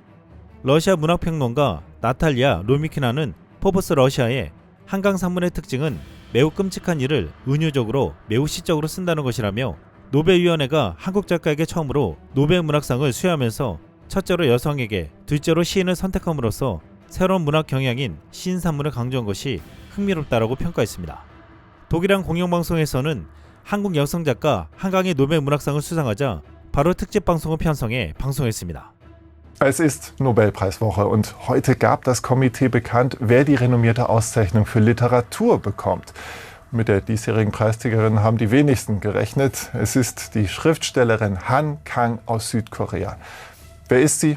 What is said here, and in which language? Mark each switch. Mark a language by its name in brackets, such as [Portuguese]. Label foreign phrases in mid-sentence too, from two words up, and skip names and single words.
[Korean] 러시아 문학평론가 나탈리아 로미키나는 포브스 러시아에 한강 산문의 특징은 매우 끔찍한 일을 은유적으로 매우 시적으로 쓴다는 것이라며, 노벨위원회가 한국 작가에게 처음으로 노벨 문학상을 수여하면서 첫째로 여성에게, 둘째로 시인을 선택함으로써 새로운 문학 경향인 시인 산문을 강조한 것이 흥미롭다라고 평가했습니다. 독일한 공영방송에서는 한국 여성 작가 한강이 노벨 문학상을 수상하자 바로 특집 방송을 편성해 방송했습니다. [German] Es ist Nobelpreiswoche und heute gab das Komitee bekannt, wer die renommierte Auszeichnung für Literatur bekommt. Mit der diesjährigen Preisträgerin haben die wenigsten gerechnet. Es ist die Schriftstellerin Han Kang aus Südkorea. Wer ist sie?